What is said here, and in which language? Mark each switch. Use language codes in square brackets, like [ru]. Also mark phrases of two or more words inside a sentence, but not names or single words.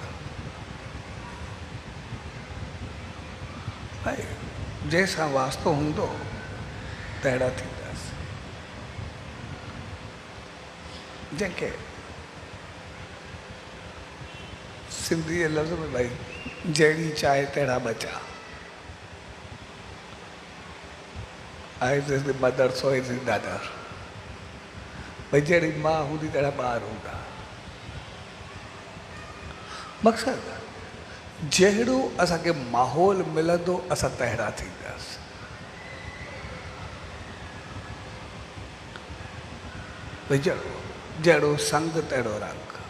[sd] भाई जंहिंसां वास्तो हूंदो तहिड़ा थींदासीं। जंहिंखे सिंधी जे लफ़्ज़ में भाई जहिड़ी चाहे तहिड़ा बचा। [en] As is the mother, so is the daughter. [sd] भाई जहिड़ी माँ हूंदी तहिड़ा ॿार हूंदा। मक़सदु जहिड़ो असांखे माहौल मिलंदो असां तहिड़ा थींदासीं। भई जहिड़ो संग तहिड़ो रंग।